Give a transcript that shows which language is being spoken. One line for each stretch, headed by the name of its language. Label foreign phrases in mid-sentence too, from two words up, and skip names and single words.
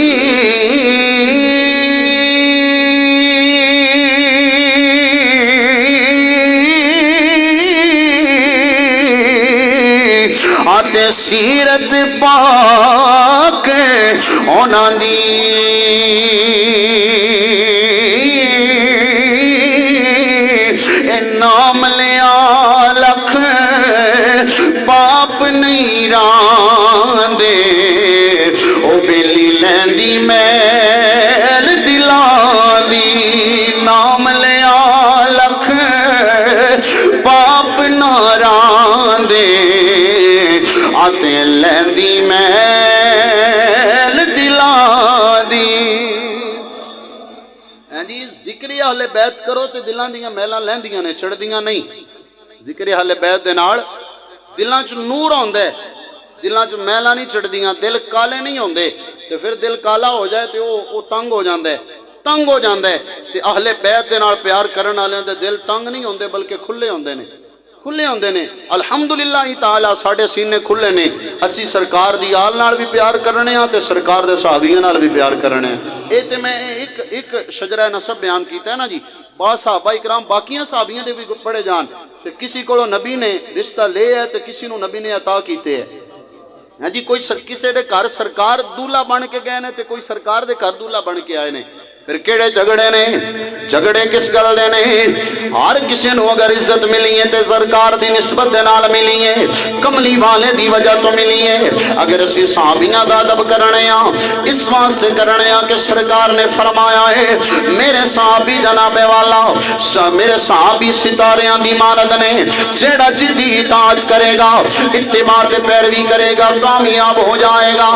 Punjabi: آتے سیرت پاک اونا دی نام لیا لکھ پاپ نہیں راندے او بیلی لیندی میل دلان دی. نام لیا لکھ پاپ نہ راندے آتے لیندی میل دلان دی. جی ذکر اہل بیت کرو تے دلان دیاں میلاں لیندیاں نے چھڑ دیاں نہیں. ذکر اہل بیت دے نال دلاں چ نور ہوندا ہے دلاں چ میلاں نہیں چھڑ دیاں. دل کالے نہیں ہوندے تے پھر دل کالا ہو جائے تے او تنگ ہو جاندا ہے تنگ ہو جاندا ہے. تے اہل بیت دے نال پیار کرن والے دے دل تنگ نہیں ہوندے بلکہ کھلے ہوندے نے کھلے ہوندے نے. الحمدللہ تعالی ساڈے سینے کھلے نے. اسی سرکار دی آل نال بھی پیار کرنے ہاں تے سرکار دے صحابیاں نال بھی پیار کرنے ہیں. اے تے میں ایک شجرہ نسب بیان کیتا ہے نا جی. بعض صحابہ اکرام باقیاں صحابیاں دے بھی پڑھے جان تے کسی کو نبی نے رشتہ لے ہے تے کسی نو نبی نے عطا کیتے ہے. ہاں جی کوئی کسے دے گھر سرکار دولہا بن کے گئے نے تے کوئی سرکار دے گھر دولہا بن کے آئے نے. پھر کیڑے جھگڑے نے جھگڑے کس گل دے نے. ہر کسی نو اگر عزت ملی ہے تے سرکار دی نسبت دے نال ملی ہے کملی والے دی وجہ تو ملی ہے. اگر اسی صحابیاں دا ادب کرنے ہاں اس واسطے کرنے ہاں کہ سرکار نے فرمایا ہے میرے صحابی جناب والا میرے صحابی ستاریاں دی مانند نے جیڑا جدی اطاعت کرے گا اتباع تے پیروی کرے گا کامیاب ہو جائے گا.